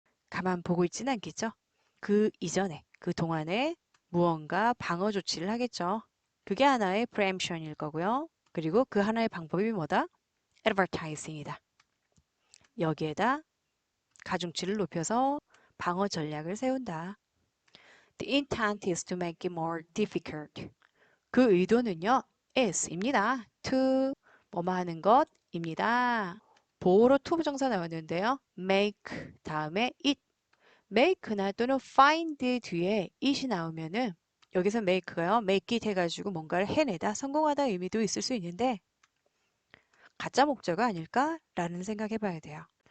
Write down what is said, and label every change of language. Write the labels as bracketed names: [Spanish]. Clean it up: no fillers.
[Korean] 가만 보고 있지는 않겠죠? 그 이전에, 그 동안에 무언가 방어 조치를 하겠죠. 그게 하나의 preemption일 거고요. 그리고 그 하나의 방법이 뭐다? advertising이다. 여기에다 가중치를 높여서 방어 전략을 세운다. [English] The intent is to make it more difficult. [Korean] 그 의도는요, is입니다. to 뭐뭐 하는 것입니다. 보호로 to 부정사 나왔는데요. make 다음에 it. make나 또는 find 뒤에 it이 나오면은 여기서 make가요. make it 해가지고 뭔가를 해내다, 성공하다 의미도 있을 수 있는데 가짜 목적어 아닐까라는 생각해 봐야 돼요.